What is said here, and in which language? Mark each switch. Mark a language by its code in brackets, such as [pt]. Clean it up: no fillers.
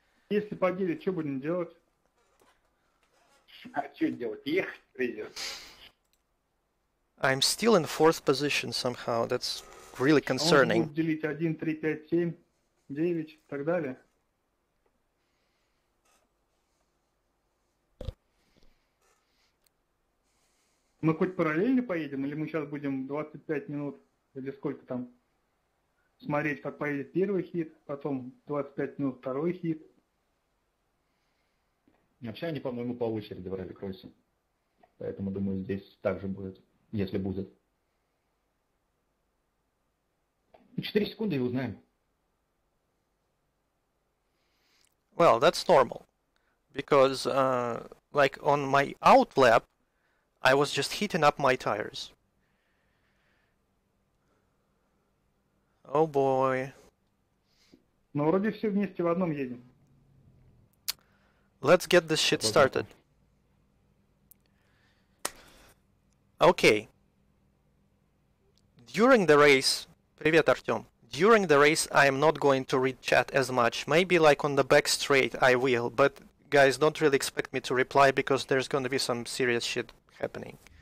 [ru] Если по 9, что будем делать? А что делать? Ехать придется. [en] I'm still in 4th position somehow. That's really concerning. [ru] Он будет делить 1, 3, 5, 7, 9 и так далее. Мы хоть параллельно поедем, или мы сейчас будем 25 минут, или сколько там, смотреть, как поедет первый хит, потом 25 минут второй хит. Вообще они, по-моему, по очереди в ралли-кроссе. Поэтому, думаю, здесь также будет, если будет. 4 секунды и узнаем. [en] Well, that's normal. Because, like, on my out lap, I was just heating up my tires. Oh boy. [ru] Но вроде все вместе в одном едем. [en] Let's get this shit started. Okay. During the race... [ru] Привет, Артём. [en] During the race, I am not going to read chat as much. Maybe like on the back straight I will, but guys, don't really expect me to reply because there's gonna be some serious shit happening.